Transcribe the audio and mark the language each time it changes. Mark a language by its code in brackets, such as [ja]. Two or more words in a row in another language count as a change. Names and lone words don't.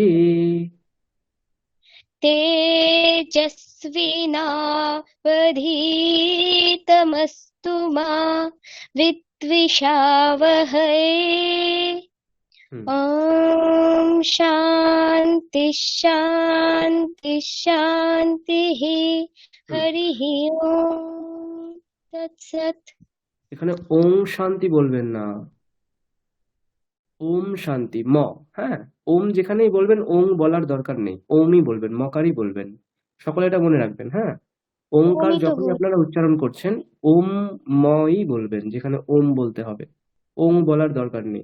[sa] तेजस्विनावधीतमस्तु मा विद्विषावहै ॐ शान्ति शान्ति शान्तिः हरिः ॐ तत्सत्। [bn] এখানে [sa] ওম শান্তি [bn] বলবেন না, [sa] ওম শান্তি [bn] ম। হ্যাঁ, ওম যেখানেই বলবেন ওম বলার দরকার নেই, ওমই বলবেন, মকারই বলবেন। সকলে এটা মনে রাখবেন। হ্যাঁ, ওমকার ওমই তো যখনই বল আপনারা উচ্চারণ করছেন ওম মই বলবেন, যেখানে ওম বলতে হবে, ওম বলার দরকার নেই।